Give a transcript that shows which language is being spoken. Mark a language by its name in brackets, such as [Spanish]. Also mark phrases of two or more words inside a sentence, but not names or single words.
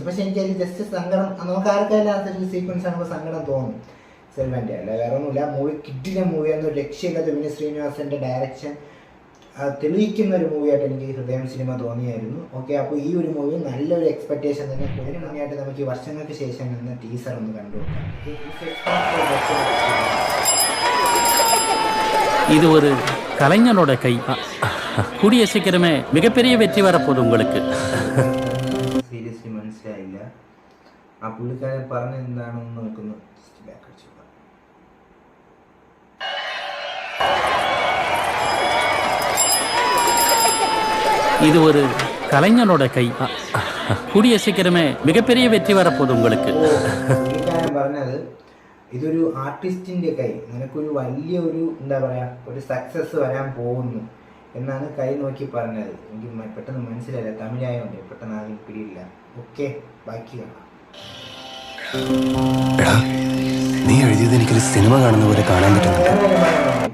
[Malayalam] പക്ഷെ എനിക്കതിൽ ജസ്റ്റ് സങ്കടം, നമുക്ക് ആർക്കായാലും ആ സീക്വൻസ് ആകുമ്പോൾ സങ്കടം തോന്നും. സെൽവൻ്റെ അല്ല, വേറെ ഒന്നുമില്ല. മൂവി കിട്ടിയ മൂവിയായിരുന്നു, രക്ഷയില്ലാത്ത. വിനീത് ശ്രീനിവാസൻ്റെ ഡയറക്ഷൻ തെളിയിക്കുന്ന ഒരു മൂവിയായിട്ട് എനിക്ക് ഹൃദയം സിനിമ തോന്നിയായിരുന്നു. ഓക്കെ, അപ്പോൾ ഈ ഒരു മൂവി നല്ലൊരു എക്സ്പെക്ടേഷൻ തന്നെ. ഇതിന് മുന്നേയായിട്ട് നമുക്ക് വർഷങ്ങൾക്ക് ശേഷം നിന്ന് ടീസർ ഒന്ന് കണ്ടുനോക്കാം. [Tamil] இது ஒரு கலைஞனோட கை. கூடிய சீக்கிரமே மிகப்பெரிய வெற்றி வரப்போகுது உங்களுக்கு. [Malayalam] സീരിയസ്ലി മനസ്സിലായില്ല ആ പുള്ളിക്കാരൻ പറഞ്ഞ എന്താണെന്ന് നോക്കുന്നു. [Tamil] இது ஒரு கலைஞனோட கை. கூடிய சீக்கிரமே மிகப்பெரிய வெற்றி வரப்போகுது உங்களுக்கு. [Malayalam] പുള്ളിക്കാരൻ പറഞ്ഞത് ഇതൊരു ആർട്ടിസ്റ്റിന്റെ കൈ, നിനക്കൊരു വലിയൊരു എന്താ പറയാ, ഒരു സക്സസ് വരാൻ പോകുന്നു എന്നാണ് കൈ നോക്കി പറഞ്ഞത്. എനിക്ക് പെട്ടെന്ന് മനസ്സിലായില്ല, തമിഴായോണ്ട് പെട്ടെന്ന് ആദ്യം പിടിയില്ല. ഓക്കെ, ബാക്കി കാണാം. നീ എഴുതിയത് എനിക്കൊരു സിനിമ കാണുന്ന പോലെ കാണാൻ പറ്റുന്നുണ്ട്.